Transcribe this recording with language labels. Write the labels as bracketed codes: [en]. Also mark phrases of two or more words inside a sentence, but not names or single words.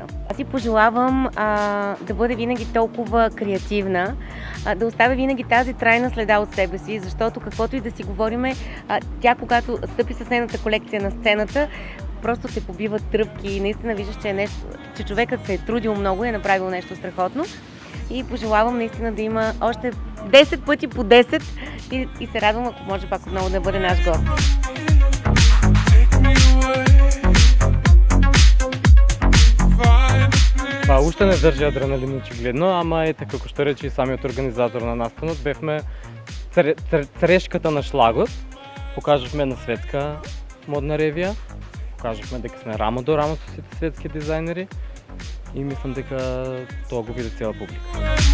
[bg] Аз си пожелавам да бъде винаги толкова креативна, да оставя винаги тази трайна следа от себе си, защото каквото и да си говориме, тя когато стъпи с нейната колекция на сцената, просто се побиват тръпки и наистина виждаш, че човекът се е трудил много и е направил нещо страхотно. И пожелавам наистина да има още 10 пъти по 10 и се радвам, ако може пак отново да бъде наш гост. Това още не държи адреналин [mk] очигледно, ама ето како што рече и самиот организатор на настанот, бевме црешката на шлагот, покажавме на светска модна ревија, покажавме дека сме рамо до рамо со сите светски дизајнери и мислам дека тоа го види цела публика.